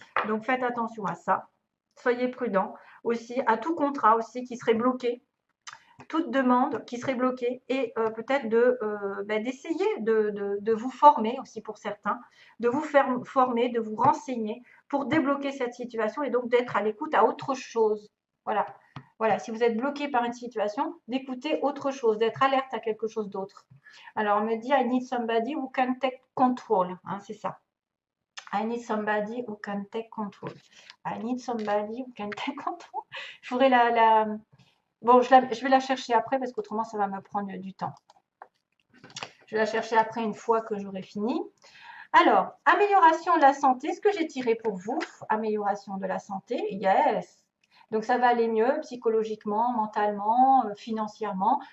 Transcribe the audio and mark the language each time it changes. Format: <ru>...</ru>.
<fr>Donc, faites attention à ça. Soyez prudents. Aussi, à tout contrat aussi qui serait bloqué, toute demande qui serait bloquée et peut-être d'essayer de vous former aussi pour certains, de vous faire former, de vous renseigner pour débloquer cette situation et donc d'être à l'écoute à autre chose. Voilà. Voilà, si vous êtes bloqué par une situation, d'écouter autre chose, d'être alerte à quelque chose d'autre. Alors, on me dit,</fr> <en>I need somebody who can take control.</en> <fr>Hein, c'est ça.</fr> <en>I need somebody who can take control. I need somebody who can take control.</en> <fr>Je voudrais Bon, je vais la chercher après parce qu'autrement, ça va me prendre du temps. Je vais la chercher après une fois que j'aurai fini. Alors, amélioration de la santé, ce que j'ai tiré pour vous, amélioration de la santé, yes. Donc, ça va aller mieux psychologiquement, mentalement, financièrement.</fr>